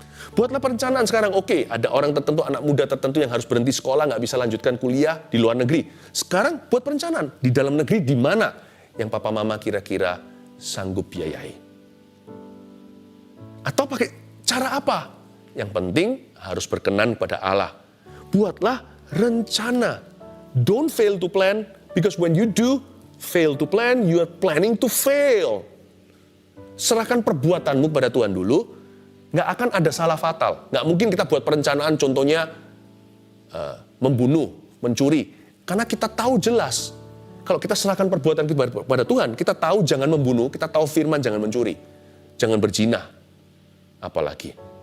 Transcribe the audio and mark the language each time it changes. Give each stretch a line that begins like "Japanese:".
Indonesian: Buatlah perencanaan sekarang, oke, ada orang tertentu, anak muda tertentu yang harus berhenti sekolah, nggak bisa lanjutkan kuliah di luar negeri. Sekarang buat perencanaan, di dalam negeri di mana yang papa mama kira-kira sanggup biayai. Atau pakai cara apa? Yang penting harus berkenan pada Allah. Buatlah rencana.
English: Don't fail to plan, because when you do fail to plan, you are planning to fail.
Indonesian: Serahkan perbuatanmu pada Tuhan dulu, nggak akan ada salah fatal. Nggak mungkin kita buat perencanaan contohnya membunuh, mencuri. Karena kita tahu jelas, kalau kita serahkan perbuatan kita pada Tuhan, kita tahu jangan membunuh, kita tahu firman jangan mencuri, jangan berzina. Apalagi.